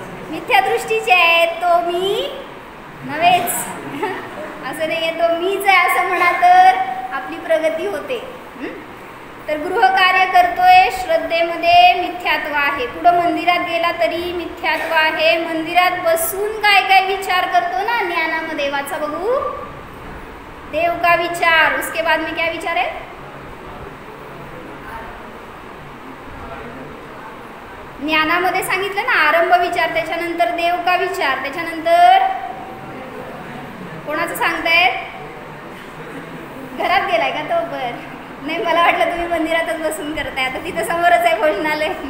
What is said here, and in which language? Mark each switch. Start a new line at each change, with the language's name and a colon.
Marathi: मिथ्या दृष्टीचे आहेत. तो मी नव्हेच असं नाही आहे, तो मीच आहे असं म्हणा तर आपली प्रगती होते. तर गृहकार्य करतोय श्रद्धेमध्ये, मिथ्या मिथ्यात्व आहे. पुढं मंदिरात गेला तरी मिथ्यात्व आहे. मंदिरात बसून काय काय विचार करतो ना ज्ञानामध्ये, वाचा बघू.
Hindi: देव का विचार, उसके बाद में क्या विचार है?
Marathi: ज्ञानामध्ये सांगितलं ना आरंभ विचार, त्याच्यानंतर
Hindi: देव का विचार,
Marathi: त्याच्यानंतर कोणाचं सांगतायत? घरात गेलाय का तो? बर नाही, मला वाटलं तुम्ही मंदिरातच बसून करताय. आता तिथं समोरच आहे भोजनालय.